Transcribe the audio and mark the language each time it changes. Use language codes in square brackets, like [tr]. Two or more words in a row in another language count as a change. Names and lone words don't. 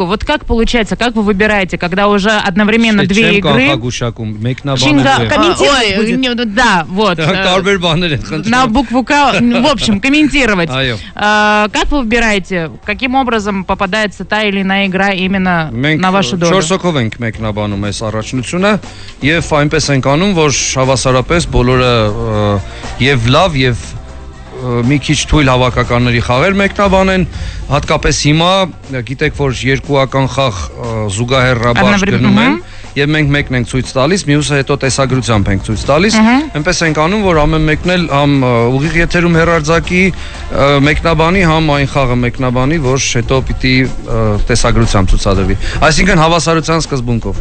[ru] Вот как получается, как вы выбираете, когда уже одновременно две игры? Да, вот. На букву К. В общем, комментировать. Как вы выбираете, каким образом попадается та или иная игра именно на вашу долю? [hy] 4-ով ենք մեկնաբանում այս առաջնությունը եւ այնպես ենք անում, որ հավասարապես բոլորը եւ լավ եւ մի քիչ թույլ հավաքականների խաղեր մեկնաբանեն, հատկապես հիմա գիտեք, որ երկուական խաղ զուգահեռ ռաբաշ գնում են եւ մենք մեկն ենք ցույց տալիս, մյուսը հետո տեսագրությամբ ենք ցույց տալիս, այնպես ենք անում, որ ամեն մեկն էլ համ ուղիղ եթերում հերարձակի մեկնաբանի, համ այն խաղը մեկնաբանի, որ հետո պիտի տեսագրությամբ ցուցադրվի։ Այսինքն հավասարության սկզբունքով։